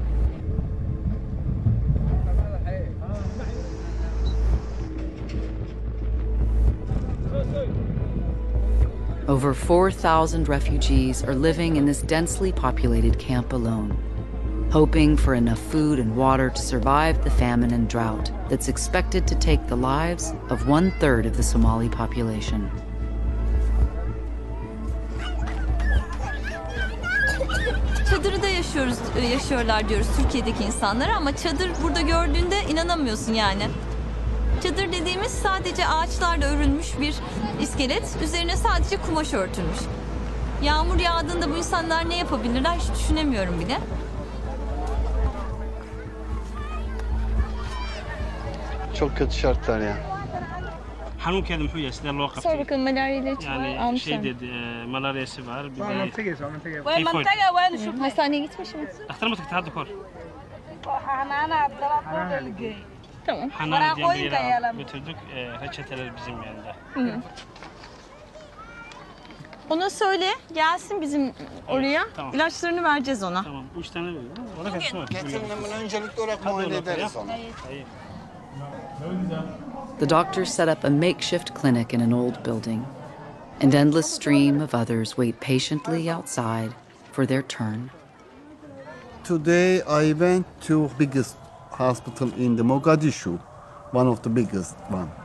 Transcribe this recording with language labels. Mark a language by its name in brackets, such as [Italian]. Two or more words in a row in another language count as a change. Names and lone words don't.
[English] Over 4,000 refugees are living in this densely populated camp alone, hoping for enough food and water to survive the famine and drought that's expected to take the lives of 1/3 of the Somali population. [Turkish] Çadırda yaşıyorlar diyoruz Türkiye'deki insanlara ama çadır burada gördüğünde inanamıyorsun yani. Çadır dediğimiz sadece ağaçlarla örülmüş bir iskelet, üzerine sadece kumaş örtülmüş. Yağmur yağdığında bu insanlar ne yapabilirler hiç düşünemiyorum bile. Çok kötü şartlar ya. [Somali] Xanuunkeeda muxuu yahay sidee loo qabtay? [Turkish] Sor bakalım malaria ilacı var Yani almışlar. şey dedi, malaryası var. Bir de Mantıga hastaneye gitmiş mi? [Somali] Dhakhtar ma tagtay hadda kahor? [Turkish] Tamam. Xanaana diye bir yere götürdük. Reçeteler bizim yanında. Ona söyle gelsin bizim oraya. Tamam. İlaçlarını vereceğiz ona. Tamam. 3 tane veriyor. Ona kaç var? Öncelikle olarak muayene ederiz onu. [English] The doctors set up a makeshift clinic in an old building. An endless stream of others wait patiently outside for their turn. Today I went to biggest hospital in the Mogadishu, one of the biggest one.